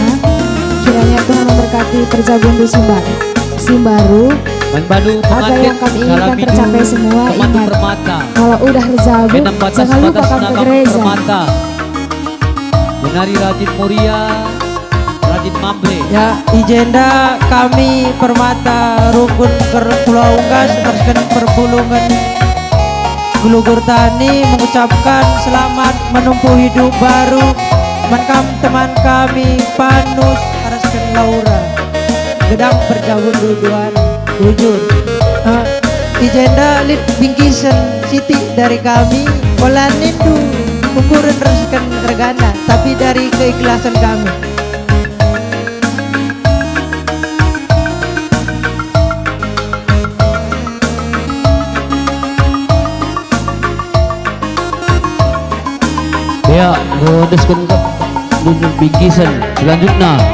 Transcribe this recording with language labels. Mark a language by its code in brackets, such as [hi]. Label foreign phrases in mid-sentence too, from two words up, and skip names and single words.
[id] Kiranya Tuhan memberkati Perjagundu Simbaru. Apa yang kami inginkan tercapai semua. Ingat, kalau udah rezeki jangan lupa kamu ke gereja. Menari Rajin Muria, Rajin Mambre. Ya, [btx] ijenda kami [id] Permata Rukun Pulau Unggas Arsken Perpulungan Gulugur Tani mengucapkan selamat menempuh hidup baru teman kami Panus Arsken Laura Gedang Perjagundu Duan Ujur. [btx] Ijenda lit bingkisan Siti dari kami Olanindu ukuran resken regana tapi dari keikhlasan kami. Ya, godeskan ke nunjuk bingkisan selanjutnya.